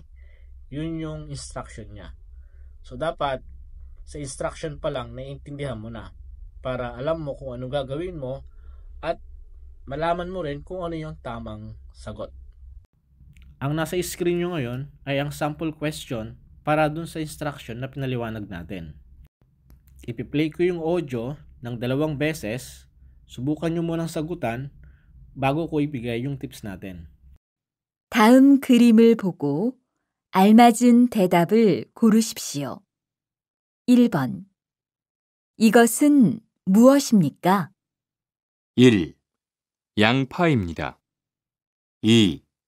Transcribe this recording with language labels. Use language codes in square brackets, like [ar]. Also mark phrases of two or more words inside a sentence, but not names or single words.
[tl] Yun yung instruction niya. So dapat sa instruction pa lang naiintindihan mo na para alam mo kung anong gagawin mo at malaman mo rin kung ano yung tamang sagot. Ang nasa screen nyo ngayon ay ang sample question para dun sa instruction na pinaliwanag natin. Ipi-play ko yung audio ng 2 beses, subukan nyo munang sagutan bago ko ibigay yung tips natin. [ko] 다음 그림을 보고 알맞은 대답을 고르십시오. 1번. 이것은 무엇입니까? 1. 양파입니다. 2.